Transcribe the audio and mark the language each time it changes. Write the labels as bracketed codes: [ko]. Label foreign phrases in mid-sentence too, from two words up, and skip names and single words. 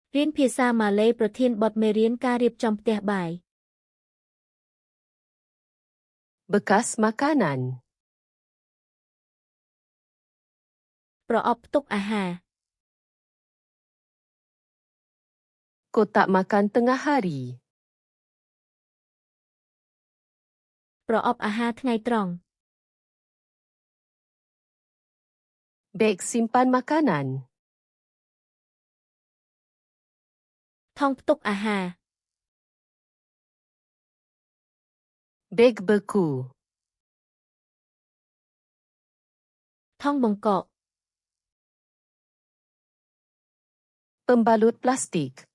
[km] រៀនភាសាម៉ាឡេប្រធានបទមេរៀនការរៀបចំផ្ទះបាយ [ms] Bekas makanan. [km] ប្រអប់ផ្ទុកអាហារ [ms] Kotak makan tengah hari. [km] ប្រអប់អាហារថ្ងៃត្រង់ [ms] Beg simpan makanan. [km] ថង់ផ្ទុកអាហារ [ms] Beg beku. [km] ថង់បង្កក [ms] Pembalut plastik.